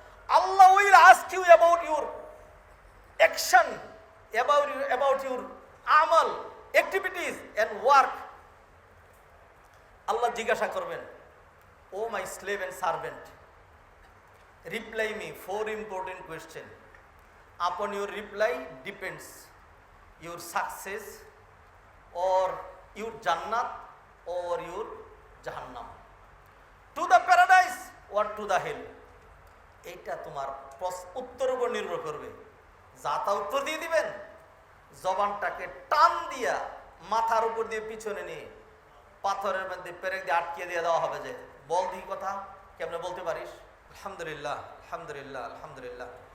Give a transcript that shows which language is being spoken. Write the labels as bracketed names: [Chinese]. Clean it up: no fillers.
[English] Allah will ask you about your action, about your amal, activities and work. [Bangla] আল্লাহ জিজ্ঞাসা করবেন, [English] Oh my slave and servant, reply me 4 important question. Upon your reply depends your success or your jannat or your jahannam, to the paradise or to the hell. [Bangla] এইটা তোমার উত্তরের উপর নির্ভর করবে। যা তা উত্তর দিয়ে দিবেন, জবানটাকে টান দিয়া মাথার উপর দিয়ে পিছনে নিয়ে পাথরের মধ্যে পেরেক দিয়ে আটকিয়ে দিয়ে দেওয়া হবে, যে বল দিই কথা, কেমনে বলতে পারিস? [Arabic] আলহামদুলিল্লাহ, আলহামদুলিল্লাহ, আলহামদুলিল্লাহ।